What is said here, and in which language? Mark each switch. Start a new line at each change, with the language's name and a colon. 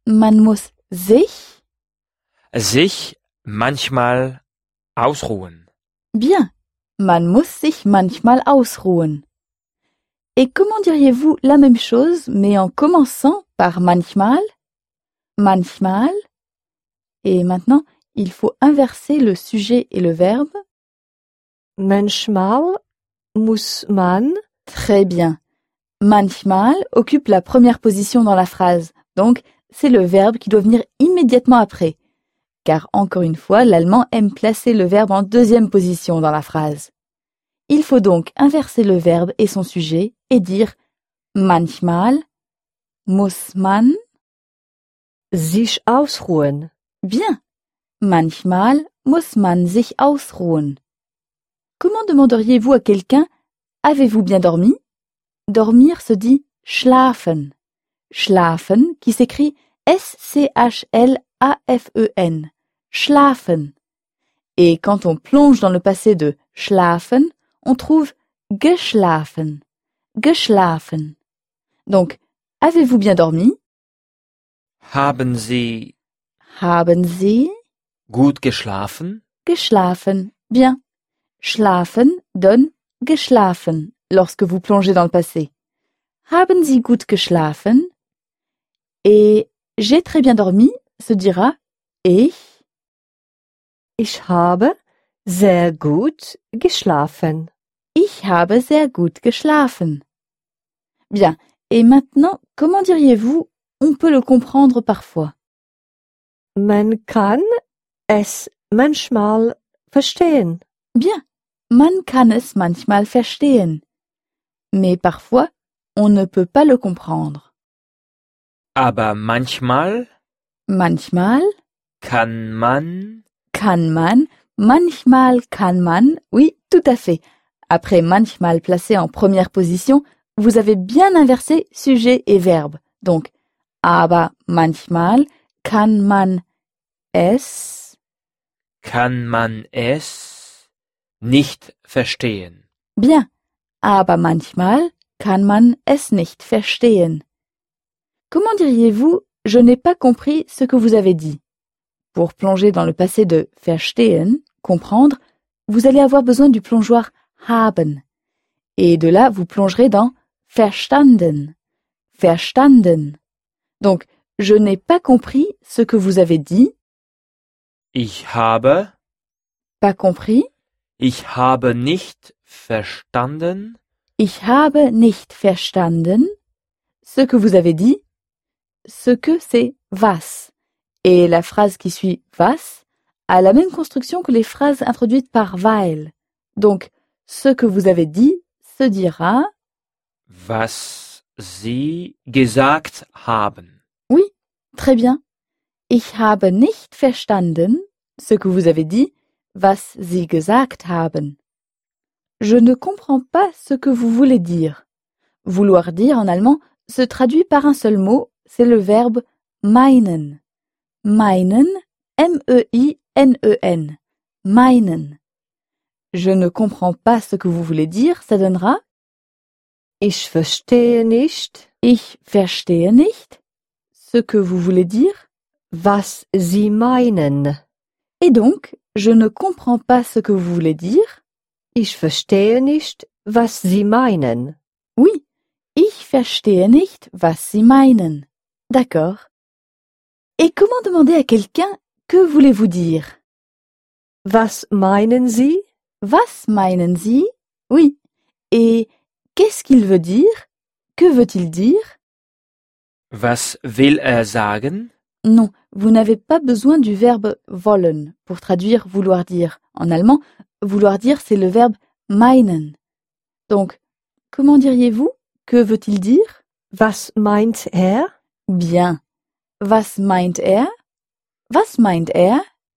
German: Man muss sich manchmal ausruhen.
French: Bien.
German: Man muss sich manchmal ausruhen.
French: Et comment diriez-vous la même chose, mais en commençant par manchmal? Manchmal. Et maintenant, il faut inverser le sujet et le verbe.
German: Manchmal muss man.
French: Très bien. Manchmal occupe la première position dans la phrase. Donc, c'est le verbe qui doit venir immédiatement après. Car encore une fois, l'allemand aime placer le verbe en deuxième position dans la phrase. Il faut donc inverser le verbe et son sujet et dire
German: manchmal muss man sich ausruhen.
French: Bien.
German: Manchmal muss man sich ausruhen.
French: Comment demanderiez-vous à quelqu'un avez-vous bien dormi? Dormir se dit schlafen. Schlafen qui s'écrit S-C-H-L-A-F-E-N. Schlafen. Et quand on plonge dans le passé de schlafen, on trouve geschlafen. Geschlafen. Donc, avez-vous bien dormi?
German: Haben Sie gut geschlafen? Geschlafen.
French: Bien. Schlafen donne geschlafen lorsque vous plongez dans le passé.
German: Haben Sie gut geschlafen?
French: Et j'ai très bien dormi se dira ich.
German: Ich habe sehr gut geschlafen. Ich habe sehr gut geschlafen.
French: Bien. Et maintenant, comment diriez-vous on peut le comprendre parfois?
German: Man kann es manchmal verstehen.
French: Bien.
German: Man kann es manchmal verstehen.
French: Mais parfois, on ne peut pas le comprendre.
German: Aber manchmal. Manchmal. Kann man. Kann man. Manchmal kann man.
French: Oui, tout à fait. Après manchmal placé en première position, vous avez bien inversé sujet et verbe.
German: Donc, aber manchmal kann man es. kann man es nicht verstehen.
French: Bien,
German: aber manchmal kann man es nicht verstehen.
French: Comment diriez-vous « je n'ai pas compris ce que vous avez dit » ? Pour plonger dans le passé de « verstehen », »,« comprendre », vous allez avoir besoin du plongeoir « haben ». Et de là, vous plongerez dans « verstanden ». Verstanden. Donc, je n'ai pas compris ce que vous avez dit.
German: Ich habe.
French: Pas compris.
German: Ich habe nicht verstanden. Ich habe nicht verstanden.
French: Ce que vous avez dit. Ce que c'est was. Et la phrase qui suit was a la même construction que les phrases introduites par weil. Donc, ce que vous avez dit se dira.
German: Was. Sie gesagt haben.
French: Oui, très bien.
German: Ich habe nicht verstanden,
French: ce que vous avez dit,
German: was Sie gesagt haben.
French: Je ne comprends pas ce que vous voulez dire. Vouloir dire en allemand se traduit par un seul mot, c'est le verbe meinen. Meinen, M-E-I-N-E-N. Meinen. Je ne comprends pas ce que vous voulez dire, ça donnera
German: Ich verstehe nicht. Ich verstehe nicht.
French: Ce que vous voulez dire.
German: Was Sie meinen.
French: Et donc, je ne comprends pas ce que vous voulez dire.
German: Ich verstehe nicht, was Sie meinen.
French: Oui.
German: Ich verstehe nicht, was Sie meinen.
French: D'accord. Et comment demander à quelqu'un que voulez-vous dire?
German: Was meinen Sie? Was meinen Sie?
French: Oui. Et qu'est-ce qu'il veut dire? Que veut-il dire?
German: Was will er sagen?
French: Non, vous n'avez pas besoin du verbe wollen pour traduire vouloir dire. En allemand, vouloir dire, c'est le verbe meinen. Donc, comment diriez-vous? Que veut-il dire?
German: Was meint er?
French: Bien.
German: Was meint er? Was meint er?